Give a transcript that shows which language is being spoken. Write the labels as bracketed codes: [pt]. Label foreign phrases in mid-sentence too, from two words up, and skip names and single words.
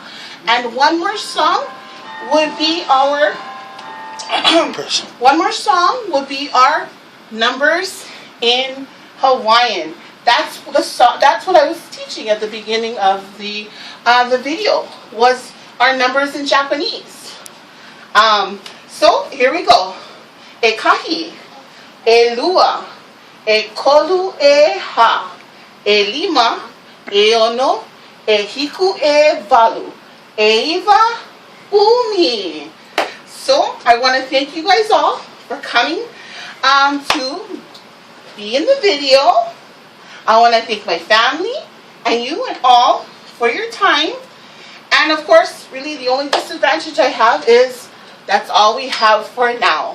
[en] And one more song would be our our numbers in Hawaiian. That's what I was teaching at the beginning of the video, was our numbers in Japanese. So here we go. [haw] E kahi, e lua, e kolu e ha, e lima, e ono, e hiku e valu, e iwa umi. [en] So I want to thank you guys all for coming to be in the video. I want to thank my family and you and all for your time. And of course, really the only disadvantage I have is that's all we have for now.